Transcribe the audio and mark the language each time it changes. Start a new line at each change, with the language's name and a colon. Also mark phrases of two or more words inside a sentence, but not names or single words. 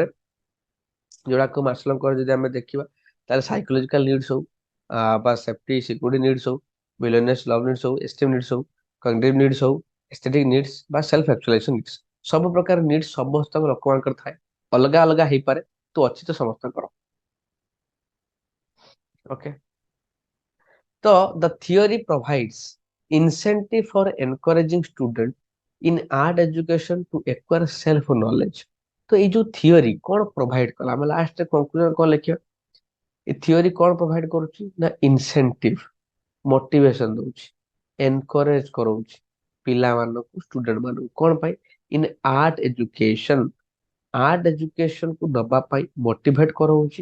Odia: ଯୋଉଟାକୁ ମାସ୍ଲୋଙ୍କର ଯଦି ଆମେ ଦେଖିବା, ତାହେଲେ
English: psychological needs
Odia: ହଉ, ବା
English: safety security needs
Odia: ହଉ,
English: belongingness love needs
Odia: ହଉ,
English: esteem needs
Odia: ହଉ,
English: cognitive needs
Odia: ହଉ,
English: aesthetic needs
Odia: ବା
English: self actualization needs,
Odia: ସବୁ ପ୍ରକାର ନିଡ୍ସ ସମସ୍ତଙ୍କ ଲୋକମାନଙ୍କର ଥାଏ। ଅଲଗା ଅଲଗା ହେଇପାରେ, ତ ଅଛି ତ ସମସ୍ତଙ୍କର। ଓକେ।
English: ତ the theory provides incentive for encouraging student in art education to acquire self knowledge।
Odia: ତ ଏଇ ଯୋଉ ଥିଓରି କଣ ପ୍ରୋଭାଇଡ କଲା, ଆମେ
English: last conclusion
Odia: କଣ ଲେଖିବା? ଏ ଥିଓରି କଣ ପ୍ରୋଭାଇଡ କରୁଛି ନା ଇନସେଣ୍ଟିଭ, ମୋଟିଭେସନ ଦଉଛି, ଏନକରେଜ କରଉଛି ପିଲାମାନଙ୍କୁ, ଷ୍ଟୁଡେଣ୍ଟ ମାନଙ୍କୁ। କଣ ପାଇଁ?
English: in art education, art education
Odia: କୁ ଦବା ପାଇଁ ମୋଟିଭେଟ କରଉଛି।